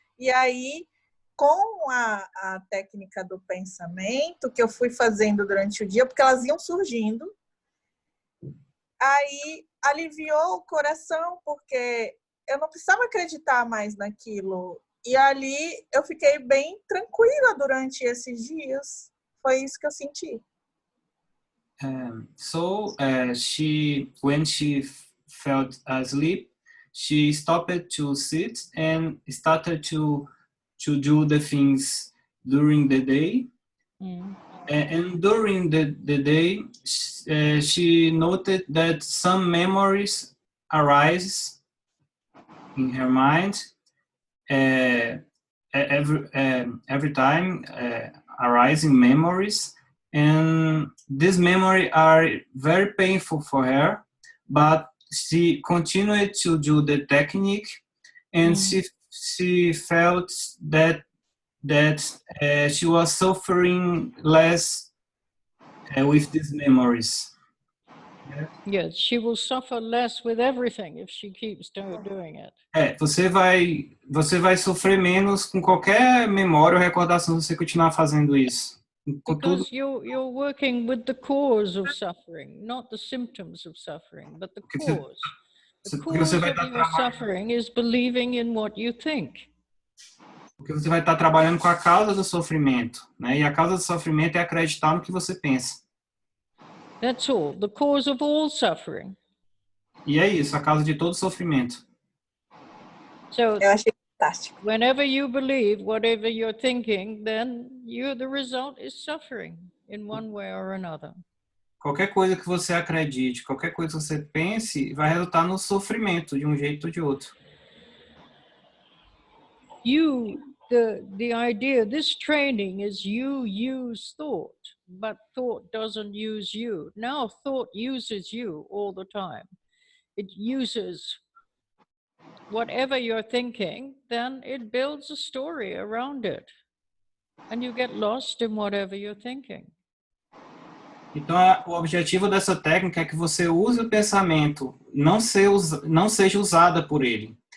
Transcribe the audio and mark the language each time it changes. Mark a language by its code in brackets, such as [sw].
[pt] E aí, com a técnica do pensamento, que eu fui fazendo durante o dia, porque elas iam surgindo, aí aliviou o coração, porque eu não precisava acreditar mais naquilo. E ali eu fiquei bem tranquila durante esses dias. Foi isso que eu senti. [en] So when she felt asleep, she stopped to sit and started to do the things during the day. And during the day, she noted that some memories arise in her mind every time, arising memories. And these memories are very painful for her, but she continued to do the technique, and she felt that she was suffering less with these memories. Yes, she will suffer less with everything if she keeps doing it. [pt] Você vai sofrer menos com qualquer memória ou recordação se você continuar fazendo isso. Com tudo. [en] Because you're working with the cause of suffering, not the symptoms of suffering, but the cause. The cause of your suffering is believing in what you think. [pt] Porque você vai estar trabalhando com a causa do sofrimento, né? E a causa do sofrimento é acreditar no que você pensa. [en] That's all. The cause of all suffering. [pt] E é isso, a causa de todo sofrimento. [en] So, [pt] eu achei fantástico. [en] Whenever you believe whatever you're thinking, then the result is suffering in one way or another. [pt] Qualquer coisa que você acredite, qualquer coisa que você pense, vai resultar no sofrimento de um jeito ou de outro. [en] The idea, this training is you use thought, but thought doesn't use you. Now thought uses you all the time. It uses whatever you're thinking, then it builds a story around it. And you get lost in whatever you're thinking. [pt] Então, o objetivo dessa técnica é que você use o pensamento, não seja usada por ele.